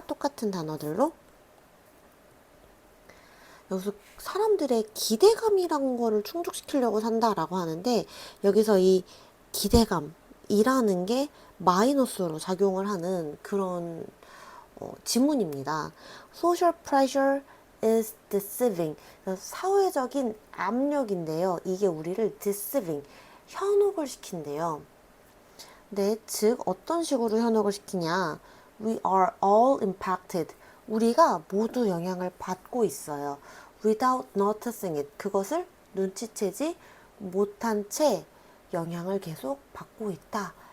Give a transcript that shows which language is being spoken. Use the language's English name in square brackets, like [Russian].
[Korean] 똑같은 단어들로. 여기서 사람들의 기대감이란 거를 충족시키려고 산다라고 하는데 여기서 이 기대감이라는 게 마이너스로 작용을 하는 그런 지문입니다. [English] Social pressure is deceiving. [Korean] 사회적인 압력인데요. 이게 우리를 deceiving, 현혹을 시킨대요. 네, 즉 어떤 식으로 현혹을 시키냐? [English] We are all impacted. [Korean] 우리가 모두 영향을 받고 있어요. [English] Without noticing it. [Korean] 그것을 눈치채지 못한 채 영향을 계속 받고 있다.